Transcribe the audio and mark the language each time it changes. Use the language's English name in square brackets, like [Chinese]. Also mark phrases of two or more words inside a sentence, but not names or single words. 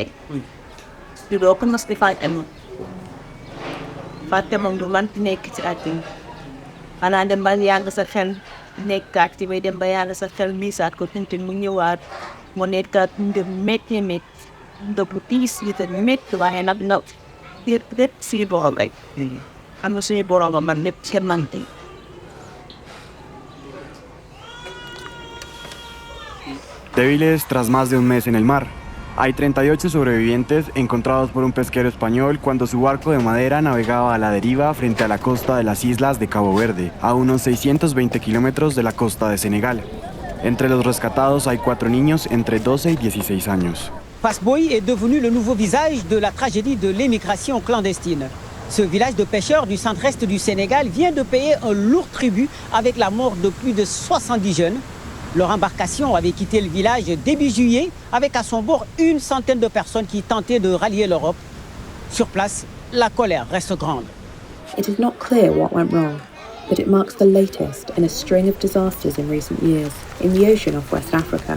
[Wolof] di doo ko mos di fàtte moom fàtte moom du man nekk ci àddina xanaa dem ba yàgg sa xel nekkaat ci bay dem ba yàgg sa xel miisaat ko tintin mu ñëwaat mu nekkaat ndë métti métti ndëb lu tiis yi te métti waaye nag nga lépp suñu borom rek xam nga suñu borom ba man lépp ci mante [Spanish] Débiles tras más de un mes en el mar. Hay 38 sobrevivientes encontrados por un pesquero español cuando su barco de madera navegaba a la deriva frente a la costa de las islas de Cabo Verde, a unos 620 kilómetros de la costa de Senegal. Entre los rescatados hay 4 niños entre 12 y 16 años. [French] Fass Boye est devenu le nouveau visage de la tragédie de l'émigration clandestine. Ce village de pêcheurs du centre-est du Sénégal vient de payer un lourd tribut avec la mort de plus de 70 jeunes. Leur embarcation avait quitté le village début juillet avec à son bord une centaine de personnes qui tentaient de rallier l'Europe. Sur place, la colère reste grande. [English] It is not clear what went wrong, but it marks the latest in a string of disasters in recent years in the ocean off West Africa.